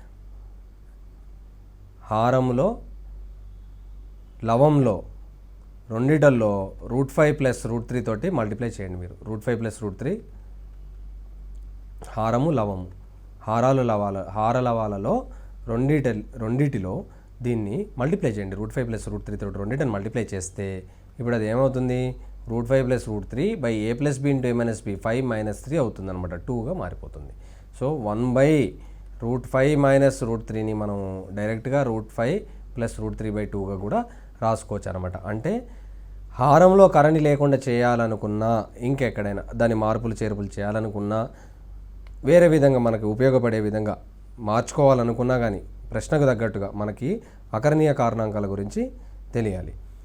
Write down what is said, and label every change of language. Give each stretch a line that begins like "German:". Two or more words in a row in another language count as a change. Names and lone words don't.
Telugu: హారంలో లవంలో రెండిటల్లో √5 + √3 తోటి మల్టిప్లై చేయండి మీరు. √5 + √3 హారము లవము, హారలవాలలో రెండిటిలో దీన్ని మల్టిప్లై చేయండి. √5 + √3 తోటి రెండింటిని మల్టిప్లై చేస్తే ఇప్పుడు అది ఏమవుతుంది, √5 + √3 /a + b × a - b 5 - 3 అవుతుంది అనమాట, 2గా మారిపోతుంది. సో 1/√5 - √3ని మనం డైరెక్ట్గా √5 + √3/2గా కూడా రాసుకోవచ్చు అనమాట. అంటే హారంలో కరణి లేకుండా చేయాలనుకున్నా, ఇంకెక్కడైనా దాని మార్పులు చేర్పులు చేయాలనుకున్నా, వేరే విధంగా మనకు ఉపయోగపడే విధంగా మార్చుకోవాలనుకున్నా కానీ ప్రశ్నకు తగ్గట్టుగా మనకి అకర్ణీయ కారణాంకాల గురించి తెలియాలి.